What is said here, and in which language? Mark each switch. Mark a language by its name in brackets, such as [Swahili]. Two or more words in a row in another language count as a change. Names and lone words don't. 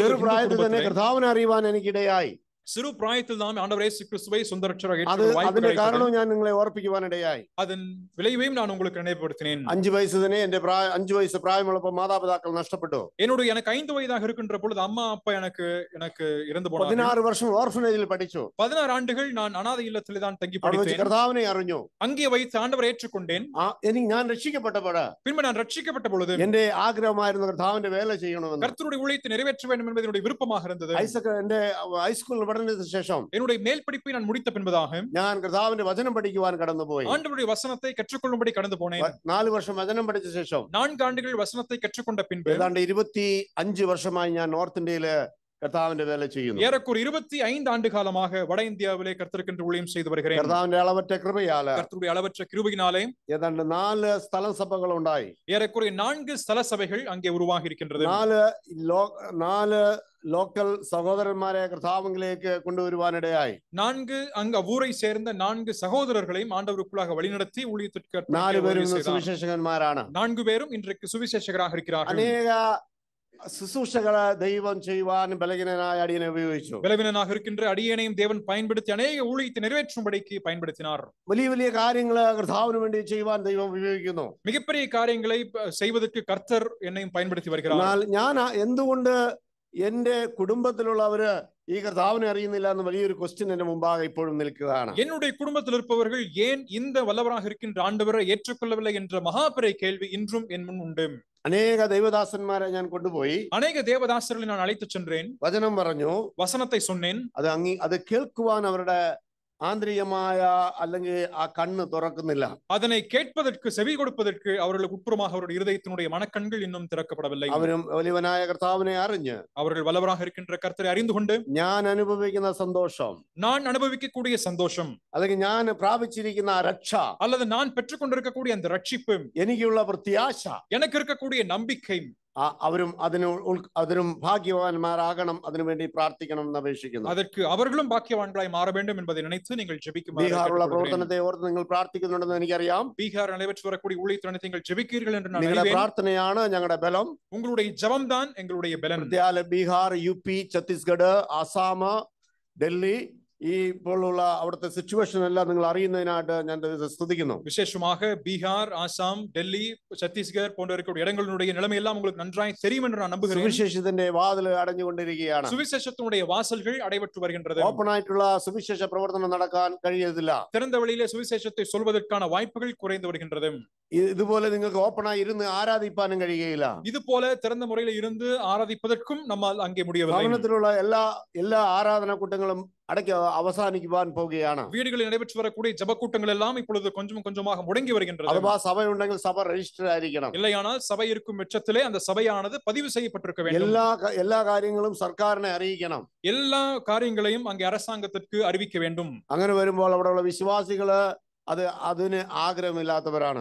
[Malayalam] ചെറുപ്രായത്തിൽ തന്നെ കർത്താവിനെ അറിയുവാൻ എനിക്കിടയായി. [Tamil] சிறு பிராயத்தில் தான் ஆண்டவர் இயேசு கிறிஸ்துவை சொந்த இரட்சகராக [Malayalam] അതിന്റെ [Tamil] ஏற்றுக்கொள்ள [Malayalam] കാരണവും ഞാൻ നിങ്ങളെ ഓർപ്പിക്കുവാനിടയായി. [Tamil] அதன் விளைவையும் நான் உங்களுக்கு நினைவுபடுத்தினேன். [Malayalam] 5 വയസ്സ് തന്നെ എന്റെ 5 വയസ്സ് പ്രായമുള്ളപ്പോൾ മാതാപിതാക്കൾ നഷ്ടപ്പെട്ടു. [Tamil] எனக்கு 5 வயதாக இருக்கின்ற பொழுது அம்மா அப்பா எனக்கு இறந்து போனார்கள். [Malayalam] 16 വർഷം ഓർഫനേജിൽ പഠിച്ചു. [Tamil] 16 ആണ്ടുகள் நான் அனாதை இல்லத்திலே தான் தங்கி படித்தேன். [Malayalam] കർത്താവിനെ അറിഞ്ഞു. [Tamil] அங்கே வைத்து ஆண்டவரை ஏற்றுக்கொண்டேன். [Malayalam] ഞാൻ രക്ഷിക്കപ്പെട്ടപ്പോൾ [Tamil] பின்பு நான் ரட்சிக்கப்பட்ட பொழுது [Malayalam] എന്റെ ആഗ്രഹമായിരുന്നു കർത്താവിന്റെ വേല ചെയ്യണമെന്ന്. [Tamil] கர்த்தருடைய ஊழியத்தை நிறைவேற்ற வேண்டும் என்பது என்னுடைய விருப்பமாக இருந்தது. [Malayalam] ഐസക് എന്റെ ഹൈസ്കൂളിൽ പഠനത്തിന് ശേഷം [Tamil] என்னுடைய மேல் படிப்பை நான் முடித்த பின்பதாக [Malayalam] ഞാൻ കർത്താവിന്റെ വചനം പഠിക്കുവാൻ കടന്നുപോയി. [Tamil] ஆண்டவருடைய வசனத்தை கற்றுக்கொள்ளும்படி கடந்து போனேன். [Malayalam] 4 വർഷം വചനം പഠിച്ച ശേഷം [Tamil] 4 ആണ്ടുகள் വചனத்தை கற்றுக்கொண்ட பின்பு [Malayalam] ഏതാണ്ട് 25 വർഷമായി ഞാൻ നോർത്ത് ഇന്ത്യയില് കർത്താവിന്റെ വേല ചെയ്യുന്നു. [Tamil] ஏறக்குறைய 25 ஆண்டு காலமாக வட இந்தியாவிலே கர்த்தருக்கென்று ஊழியம் செய்து வருகிறேன். [Malayalam] കർത്താവിന്റെ അളവറ്റ കൃപയാല് [Tamil] கர்த்தருடைய அளவற்ற கிருபையினாலே [Malayalam] ഏതാണ്ട് 4 സ്ഥല സഭകൾ ഉണ്ടായി. [Tamil] ஏறக்குறைய 4 ஸ்தல சபைகள் அங்கே உருவாகி இருக்கின்றது. [Malayalam] 4 ലോക്കൽ സഹോദരന്മാരെ കർത്താവിലേക്ക് കൊണ്ടുവരുവാനിടയായി. [Tamil] 4 அங்க ஊரை சேர்ந்த 4 சகோதரர்களையும் ஆண்டவருக்குள்ளாக வழிநடத்தி ஊழியத்திற்கு [Malayalam] 4 പേരും സുവിശേഷകന്മാരാണ്. [Tamil] 4 பேரும் இன்றைக்கு சுவிசேஷகராக இருக்கிறார்கள். [Malayalam] അനേക ശുശ്രൂഷകളെ ദൈവം ചെയ്യുവാൻ ബലഹീനനായ അടിയനെ ഉപയോഗിച്ചു. [Tamil] ബലഹീനനാக இருக்கின்ற அடியேனையும் தேவன் பயன்படுத்தி அநேக ஊழியத்தை நிறைவேற்றும்படிக்கு பயன்படுத்தினார். [Malayalam] വലിയ വലിയ കാര്യങ്ങൾ കർത്താവിന് വേണ്ടി ചെയ്യുവാൻ ദൈവം ഉപയോഗിക്കുന്നു. [Tamil] மிகப்பெரிய காரியங்களை செய்வதற்கு கர்த்தர் என்னையும் பயன்படுத்தி வருகிறார். [Malayalam] എന്നാൽ ഞാൻ എന്തുകൊണ്ട് എന്റെ കുടുംബത്തിലുള്ളവര് ഈ കർത്താവിനെ അറിയുന്നില്ല എന്ന് വലിയൊരു ക്വസ്റ്റ്യൻ എന്റെ മുമ്പാകെ ഇപ്പോഴും നിൽക്കുകയാണ്. [Tamil] என்னுடைய குடும்பத்தில் இருப்பவர்கள் ஏன் இந்த வல்லவராக இருக்கின்ற ஆண்டவரை ஏற்றுக்கொள்ளவில்லை என்ற மகாபெரிய கேள்வி இன்றும் என் முன் உண்டு. [Malayalam] അനേക ദൈവദാസന്മാരെ ഞാൻ കൊണ്ടുപോയി. [Tamil] அநேக தேவதாசர்களை நான் அழைத்து சென்றேன். [Malayalam] വചനം പറഞ്ഞു, [Tamil] வசனத்தை சொன்னேன். [Malayalam] അത് കേൾക്കുവാൻ അവരുടെ ആന്തരികമായ അല്ലെങ്കിൽ ആ കണ്ണ് തുറക്കുന്നില്ല. [Tamil] அதனை கேட்பதற்கு செவி கொடுப்பதற்கு அவர்களுக்கு உட்புறமாக அவருடைய இதயத்தினுடைய மனக்கண்கள் இன்னும் திறக்கப்படவில்லை. [Malayalam] അവരും വലിയവനായ കർത്താവിനെ അറിഞ്ഞ് [Tamil] அவர்கள் வல்லவராக இருக்கின்ற கர்த்தரை அறிந்து கொண்டு [Malayalam] ഞാൻ അനുഭവിക്കുന്ന സന്തോഷം, [Tamil] நான் அனுபவிக்கக்கூடிய சந்தோஷம் [Malayalam] അല്ലെങ്കിൽ ഞാൻ പ്രാപിച്ചിരിക്കുന്ന രക്ഷ, [Tamil] அல்லது நான் பெற்றுக்கொண்டிருக்கக்கூடிய அந்த ரட்சிப்பு, [Malayalam] എനിക്കുള്ള പ്രത്യാശ, [Tamil] எனக்கு இருக்கக்கூடிய நம்பிக்கை, [Malayalam] അവരും അതിനും ഭാഗ്യവാന്മാരാകണം, അതിനുവേണ്ടി പ്രാർത്ഥിക്കണം എന്ന് അപേക്ഷിക്കുന്നു. [Tamil] அதற்கு அவர்களும் பாக்கியவான்களாய் மாற வேண்டும் என்பதை நினைத்து நீங்கள் ஜெபிக்குமாறு. [Malayalam] ബീഹാറുള്ള പ്രവർത്തനത്തെ ഓർത്ത് നിങ്ങൾ പ്രാർത്ഥിക്കുന്നുണ്ടെന്ന് എനിക്കറിയാം. [Tamil] பீகார் நடைபெற்று வரக்கூடிய ஊழியத்தை நீங்கள் ஜெபிக்கிறீர்கள் என்று நான் [Malayalam] നിങ്ങളുടെ [Tamil] அறிவேன். [Malayalam] പ്രാർത്ഥനയാണ് ഞങ്ങളുടെ ബലം. [Tamil] உங்களுடைய ஜெபம் தான் எங்களுடைய பலன். [Malayalam] ബീഹാർ, യുപി, ഛത്തീസ്ഗഡ്, ആസാം, ഡൽഹി ഈ ഇപ്പോഴുള്ള അവിടുത്തെ സിറ്റുവേഷൻ എല്ലാം നിങ്ങൾ അറിയുന്നതിനായിട്ട് ഞാൻ സ്തുതിക്കുന്നു. [Tamil] விசேஷமாக பீகார், ஆசாம், டெல்லி, சத்தீஸ்கர் போன்ற இருக்கக்கூடிய இடங்களுடைய நிலைமை எல்லாம் உங்களுக்கு நன்றாய் தெரியும் என்று நான் நம்புகிறேன். [Malayalam] സുവിശേഷത്തിന്റെ വാതിൽ അടഞ്ഞുകൊണ്ടിരിക്കുകയാണ്. [Tamil] சுவிசேஷத்தினுடைய வாசல்கள் அடைபட்டு வருகின்றது. [Malayalam] ഓപ്പൺ ആയിട്ടുള്ള സുവിശേഷ പ്രവർത്തനം നടക്കാൻ കഴിയത്തില്ല. [Tamil] திறந்த வழியிலே சுவிசேஷத்தை சொல்வதற்கான வாய்ப்புகள் குறைந்து வருகின்றது. [Malayalam] ഇതുപോലെ നിങ്ങൾക്ക് ഓപ്പണായി ഇരുന്ന് ആരാധിപ്പാനും കഴിയുകയില്ല. [Tamil] இது போல திறந்த முறையில் இருந்து ஆராதிப்பதற்கும் நம்மால் அங்கே முடியவில்லை. [Malayalam] ഭവനത്തിലുള്ള എല്ലാ ആരാധന കൂട്ടങ്ങളും അടയ്ക്ക് അവസാനിക്കുവാൻ പോവുകയാണ്. [Tamil] வீடுகளில் நடைபெற்று வரக்கூடிய ஜெப கூட்டங்கள் எல்லாம் இப்பொழுது கொஞ்சம் கொஞ்சமாக முடங்கி வருகின்றது. [Malayalam] അഥവാ സഭയുണ്ടെങ്കിൽ സഭ രജിസ്റ്റർ ആയിരിക്കണം. [Tamil] இல்லையானால் சபை இருக்கும் பட்சத்திலே அந்த சபையானது பதிவு செய்யப்பட்டிருக்க வேண்டும். [Malayalam] എല്ലാ കാര്യങ്ങളും സർക്കാരിനെ അറിയിക്കണം. [Tamil] எல்லா காரியங்களையும் அங்கே அரசாங்கத்திற்கு அறிவிக்க வேண்டும். [Malayalam] അങ്ങനെ വരുമ്പോൾ അവിടെയുള്ള വിശ്വാസികള് അതിന് ആഗ്രഹമില്ലാത്തവരാണ്.